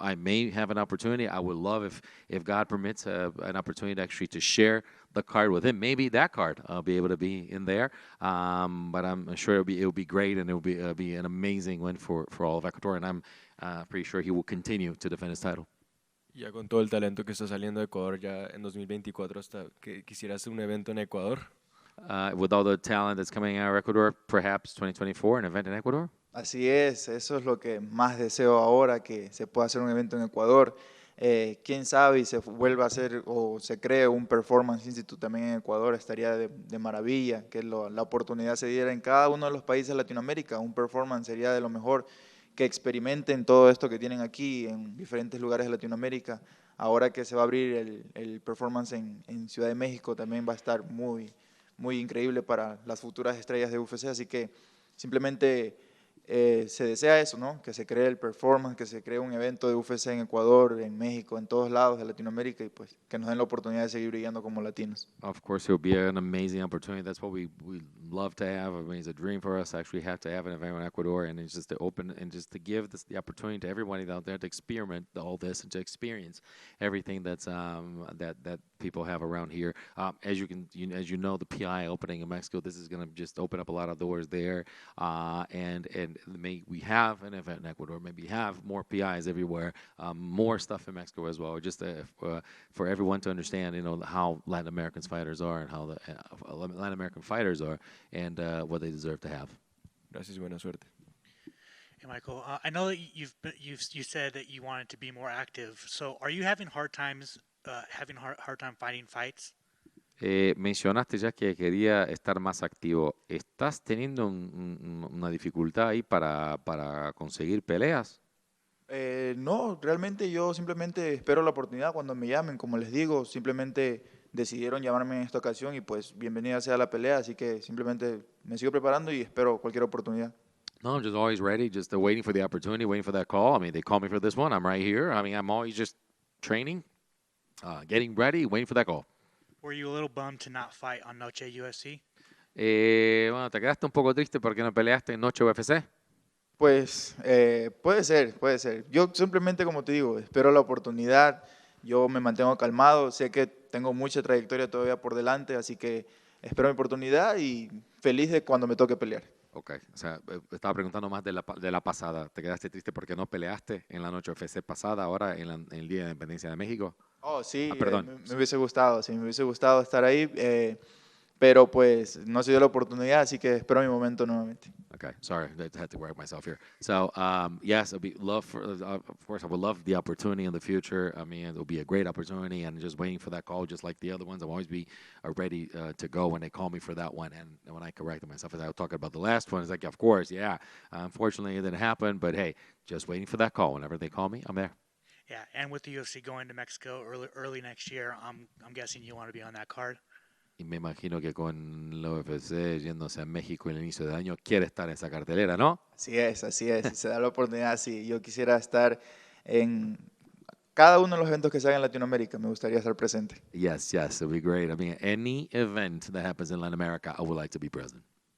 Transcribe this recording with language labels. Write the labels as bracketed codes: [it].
[en] I may have an opportunity. I would love if God permits an opportunity actually to share the card with him. Maybe that card I'll be able to be in there. But I'm sure it'll be great, and it'll be an amazing win for all of Ecuador. And I'm pretty sure he will continue to defend his title. [es] Ya con todo el talento que está saliendo de Ecuador ya en 2024, hasta que quisiera hacer un evento en Ecuador. [en] With all the talent that's coming out of Ecuador, perhaps 2024, an event in Ecuador? [es] Así es, eso es lo que más deseo ahora, que se pueda hacer un evento en Ecuador. Quién sabe y se vuelva a hacer o se cree un Performance Institute también en Ecuador, estaría de maravilla, que la oportunidad se diera en cada uno de los países de Latinoamérica. Un Performance sería de lo mejor, que experimenten todo esto que tienen aquí en diferentes lugares de Latinoamérica. Ahora que se va a abrir el Performance en Ciudad de México, también va a estar muy, muy increíble para las futuras estrellas de UFC, así que simplemente se desea eso, ¿no? Que se cree el Performance, que se cree un evento de UFC en Ecuador, en México, en todos lados de Latinoamérica, y pues que nos den la oportunidad de seguir brillando como latinos. [en] Of course, it will be an amazing opportunity. That's what we love to have. I mean, it's a dream for us to actually have to have an event in Ecuador, and it's just to open and just to give the opportunity to everybody out there to experiment all this and to experience everything that's that people have around here. As you know, the PI opening in Mexico, this is going to just open up a lot of doors there, and we have an event in Ecuador, maybe have more PIs everywhere, more stuff in Mexico as well, just for everyone to understand, how Latin American fighters are and how the Latin American fighters are and what they deserve to have. [es] Gracias y buena suerte. [en] Hey, Michael, I know that you said that you wanted to be more active. So, are you having hard time finding fights? [es] Mencionaste ya que quería estar más activo. ¿Estás teniendo una dificultad ahí para conseguir peleas? No, realmente yo simplemente espero la oportunidad cuando me llamen. Como les digo, simplemente decidieron llamarme en esta ocasión y pues bienvenida sea la pelea. Así que simplemente me sigo preparando y espero cualquier oportunidad. [en] No, I'm just always ready, just waiting for the opportunity, waiting for that call. I mean, they call me for this one. I'm right here. I mean, I'm always just training, getting ready, waiting for that call. Were you a little bummed to not fight on Noche UFC? [es] Bueno, ¿te quedaste un poco triste porque no peleaste en Noche UFC? Pues puede ser, puede ser. Yo simplemente, como te digo, espero la oportunidad. Yo me mantengo calmado. Sé que tengo mucha trayectoria todavía por delante, así que espero mi oportunidad y feliz de cuando me toque pelear. Ok, o sea, estaba preguntando más de la pasada. ¿Te quedaste triste porque no peleaste en la Noche UFC pasada, ahora en el Día de la Independencia de México? Oh, sí, Perdón. me hubiese gustado, sí, me hubiese gustado estar ahí, pero pues no se dio la oportunidad, así que espero mi momento nuevamente. [en] Okay, sorry, I had to correct myself here. So, yes, of course, I would love the opportunity in the future. I mean, it'll be a great opportunity, and just waiting for that call, just like the other ones. I'll always be ready to go when they call me for that one. And when I corrected myself, as I was talking about the last one, it's like, of course, yeah. Unfortunately, it didn't happen, but hey, just waiting for that call. Whenever they call me, I'm there. Yeah, and with the UFC going to Mexico early next year, I'm guessing you want to be on that card. [es] Y me imagino que con la UFC yéndose a México en el inicio del año, quiere estar en esa cartelera, ¿no? Así es, así es. Si se da la oportunidad, sí. Yo quisiera estar en cada uno de los eventos que se hagan en Latinoamérica. Me gustaría estar presente. [en] Yes, it'll be great. I mean, any event that happens in Latin America, I would like to be present.